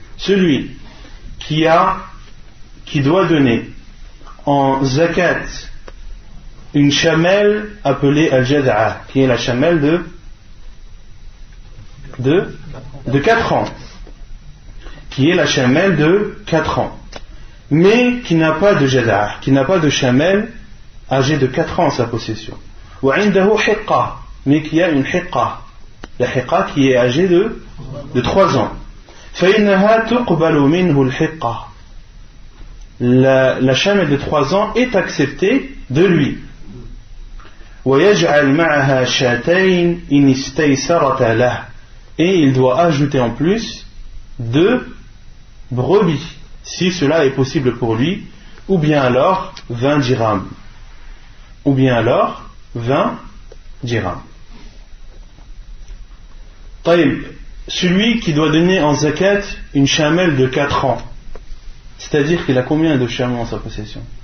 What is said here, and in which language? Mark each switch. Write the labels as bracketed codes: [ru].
[fr] Celui qui doit donner en zakat une chamelle appelée al-jad'a, qui est la chamelle de 4 ans, qui est la chamelle de 4 ans, mais qui n'a pas de jad'a, qui n'a pas de chamelle âgé de 4 ans en sa possession. [ar] Ou indahu hiqqa, [fr] mais qui a une hiqqa. La hiqqa qui est âgée de 3 ans. [ar] فإنها تقبل منه الحقة. [fr] La chamelle de 3 ans est acceptée de lui. [ar] ويجعل معها شاتين إن استيسرتا له. [fr] Et il doit ajouter en plus 2 brebis, si cela est possible pour lui, ou bien alors 20 dirhams. Ou bien alors 20 dirhams. [ar] طيب, [fr] celui qui doit donner en zakat une chamelle de 4 ans, c'est-à-dire qu'il a combien de chamelles en sa possession?